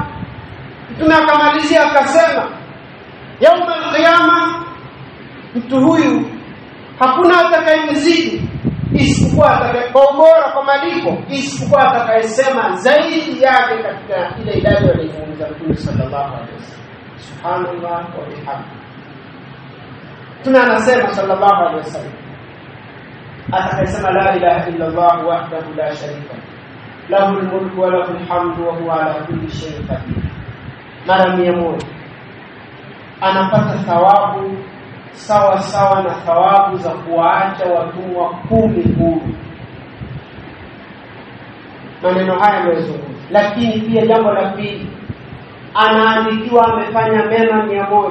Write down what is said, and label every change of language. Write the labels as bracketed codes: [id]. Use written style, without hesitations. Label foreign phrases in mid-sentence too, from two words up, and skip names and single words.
[sw] Mtume akamalizia akasema, [ar] يوم القيامة, [sw] mtu huyu hakuna atakayemzidi isipokuwa kwa ubora, kwa malipo, isipokuwa atakayesema zaidi yake katika ile idadi aliyozungumza Mtume [ar] صلى الله عليه وسلم، سبحان الله وبحمده. [sw] Mtume anasema [ar] صلى الله عليه وسلم, atakayesema لا إله إلا الله وحده لا شريك له له الملك وله الحمد وهو على كل شيء قدير, [sw] mara 100 anapata thawabu sawa sawa na thawabu za kuwaacha watumwa 10 huru. Maneno haya yamezungumzwa. Lakini pia jambo la pili, anaandikiwa amefanya mema 100.